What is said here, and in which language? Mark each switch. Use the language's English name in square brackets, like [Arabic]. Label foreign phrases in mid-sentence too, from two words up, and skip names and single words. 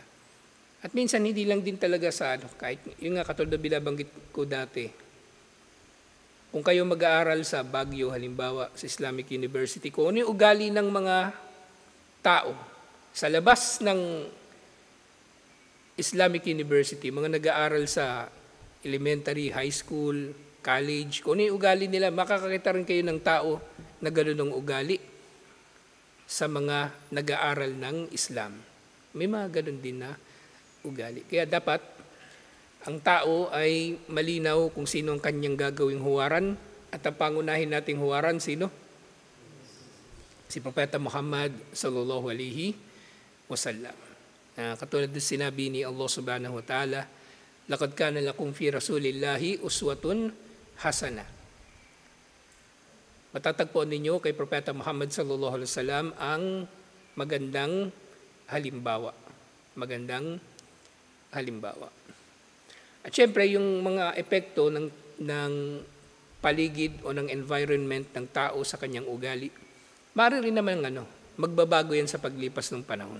[Filipino] At minsan hindi lang din talaga sa kahit yung nga katulad na binabanggit ko dati, kung kayo mag-aaral sa Baguio, halimbawa sa Islamic University, kung ano yung ugali ng mga tao sa labas ng Islamic University, mga nag-aaral sa [English] elementary, high school, college, [Filipino] kung ano yung ugali nila, makakakita rin kayo ng tao na gano'n ang ugali sa mga nag-aaral ng Islam. May mga ganun din na ugali. Kaya dapat ang tao ay malinaw kung sino ang kanyang gagawing huwaran, at ang pangunahin nating huwaran, sino? Si Propeta Muhammad [Arabic] صلى الله عليه وسلم. [Filipino] Katulad din sinabi ni [Arabic] الله سبحانه وتعالى لقد كان لكم في رسول الله أسوة حسنة." [Filipino] Matatagpuan ninyo kay Propeta Muhammad [Arabic] صلى الله عليه وسلم [Filipino] ang magandang halimbawa. magandang halimbawa. At syempre, yung mga epekto ng paligid o ng environment ng tao sa kanyang ugali, maaari rin naman magbabago yan sa paglipas ng panahon.